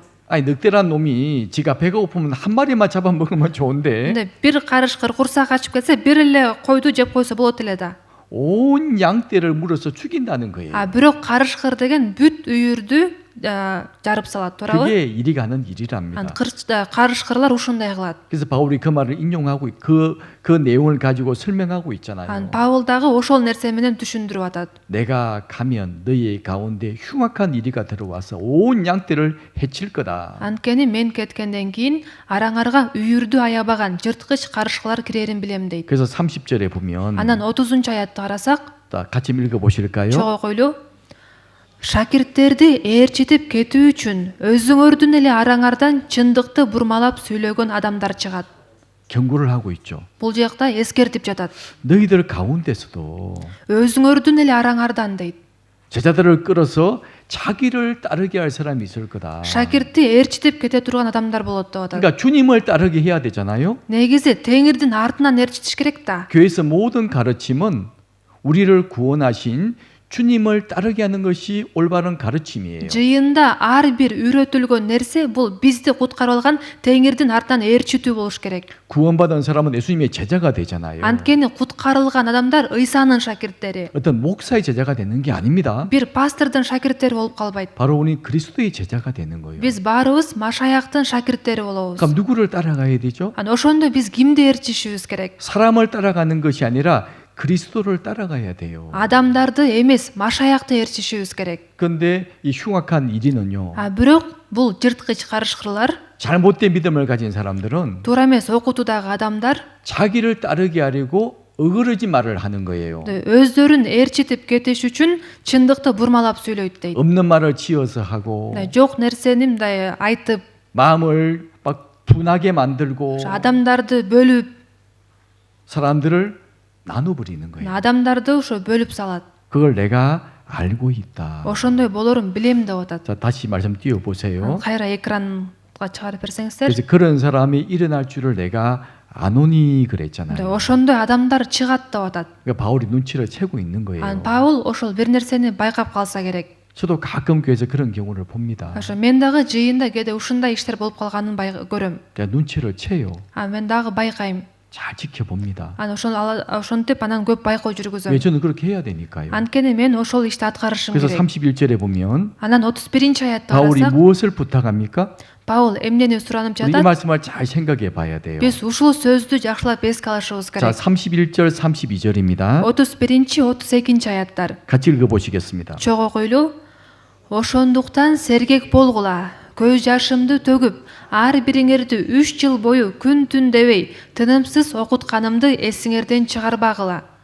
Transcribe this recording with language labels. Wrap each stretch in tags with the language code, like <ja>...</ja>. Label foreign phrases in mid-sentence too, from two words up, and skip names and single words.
<ko>아니 늑대란 놈이 지가 배가 고프면 한 마리만 잡아 먹으면 좋은데</ko> <ky>근데 бир карышкыр курсак ачып кетсе бир эле койду жеп койсо болот эле да.</ky> <ko>온 양떼를 물어서 죽인다는 거예요.</ko> <ky>Бирок карышкыр деген бүт үйүрдү жарып салат, туурабы?</ky> <ko>그게 이리 가는 일이랍니다.</ko> <ky>карышкырлар ушундай кылат.</ky> <ko>그래서 바울이 그 말을 인용하고 그 내용을 가지고 설명하고 있잖아요.</ko> <ky>Паул дагы ошол нерсе менен түшүндүрүп атат.</ky> <ko>내가 가면 너희 가운데 흉악한 이리가 들어와서 온 양떼를 해칠 거다.</ko> <ky>Анткени мен кеткенден кийин араңарга үйүрдү аябаган жырткыч карышкылар кирерин билем дейт.</ky> <ko>그래서 30절에 보면</ko> <ky>Анан 30-аятты карасак,</ky> <ko>같이 읽어 보실까요?</ko> <ky>чогуу окуйлу. Шакирттерди ээрчитип кетүү үчүн өзүңөрдүн эле араңардан чындыкты бурмалап сүйлөгөн адамдар чыгат.</ky> <ko>경고를 하고 있죠.</ko> <ky>Бул жакта эскертип жатат.</ky> <ko>너희들 가운데서도</ko> <ky>Өзүңөрдүн эле араңардан дейт.</ky> <ko>제자들을 끌어서 자기를 따르게 할 사람이 있을 거다.</ko> <ky>Шакиртти ээрчитип кете турган адамдар болот деп атат.</ky> <ko>그러니까 주님을 따르게 해야 되잖아요.</ko> <ky>Негизи Теңирдин артынан ээрчитиш керек да.</ky> <ko>교회에서 모든 가르침은 우리를 구원하신 주님을 따르게 하는 것이 올바른 가르침이에요.</ko> <ky>Жыйында ар бир үйрөтүлгөн нерсе бул бизди куткарып алган Теңирдин артынан ээрчитүү болуш керек.</ky> <ko>구원받은 사람은 예수님의 제자가 되잖아요.</ko> <ky>Анткени куткарылган адамдар Ыйсанын шакирттери.</ky> <ko>어떤 목사의 제자가 되는 게 아닙니다.</ko> <ky>Бир пастордун шакирттери болуп калбайт.</ky> <ko>바로 우리 그리스도의 제자가 되는 거예요.</ko> <ky>Биз баарыбыз Машаяктын шакирттери болобуз.</ky> <ko>그럼 누구를 따라가야 되죠?</ko> <ky>Ана ошондо биз кимди ээрчишибиз керек?</ky> <ko>사람을 따라가는 것이 아니라 그리스도를 따라가야 돼요.</ko> <ky>Адамдарды эмес, Машаякты ээрчишибиз керек.</ky> <ko>그런데 이 흉악한 1위는요.</ko> <ky>Бирок бул жырткыч карышкырлар,</ky> <ko>잘못된 믿음을 가진 사람들은</ko> <ky>туура эмес окутуудагы адамдар</ky> <ko>자기를 따르게 하려고 어그러진 말을 하는 거예요.</ko> <ky>өздөрүн ээрчитип кетиш үчүн чындыкты бурмалап сүйлөйт дейт.</ky> <ko>없는 말을 지어서 하고</ko> <ky>Жок нерсени мындай айтып,</ky> <ko>마음을 막 분하게 만들고</ko> <ky>адамдарды бөлүп,</ky> <ko>사람들을 나눠버리는 거예요.</ko> <ky>адамдарды ошо бөлүп салат.</ky> <ko>그걸 내가 알고 있다.</ko> <ky>Ошондой болорун билем деп атат.</ky> <ko>자, 다시 말씀 띄워보세요.</ko> <ky>Кайра экранга чыгарып берсеңиздер.</ky> <ko>그래서 그런 사람이 일어날 줄을 내가 아노니 그랬잖아요.</ko> <ky>Ошондой адамдар чыгат деп атат.</ky> <ko>그러니까 바울이 눈치를 채고 있는 거예요.</ko> <ky>Паул ошол бир нерсени байкап калса керек.</ky> <ko>저도 가끔 교회에서 그런 경우를 봅니다.</ko> <ky>Ошо мен дагы жыйында кээде ушундай иштер болуп калганын көрөм.</ky> <ko>제가 눈치를 채요.</ko> <ky>Мен дагы байкайм.</ky> <ko>잘 지켜봅니다.</ko> <ky>Ошентип анан көп байкоо</ky> <ko>왜</ko> <ky>жүргүзөм.</ky> <ko>저는 그렇게 해야 되니까요.</ko> <ky>Анткени мен ошол ишти аткарышым</ky> <ko>그래서</ko> <ky>керек.</ky> <ko>31절에 보면</ko> <ky>Анан 31 аятта</ky> <ko>바울이</ko> <ky>карасак,</ky> <ko>무엇을 부탁합니까?</ko> <ky>Паул эмнени суранып</ky> <ko>우리 이</ko> <ky>жатат?</ky> <ko>말씀을 잘 생각해 봐야 돼요.</ko> <ky>Биз ушул сөздү жакшылап эске алышыбыз</ky> <ko>자,</ko> <ky>керек.</ky> <ko>31절 32절입니다.</ko> <ky>31-32 аяттар.</ky> <ko>같이 읽어보시겠습니다.</ko> <ky>Чогуу окуйлу. Ошондуктан сергек болгула. Көз жашымды төгүп, ар бириңерди 3 жыл бою күн түн дебей тынымсыз окутканымды эсиңерден чыгарбагыла.</ky>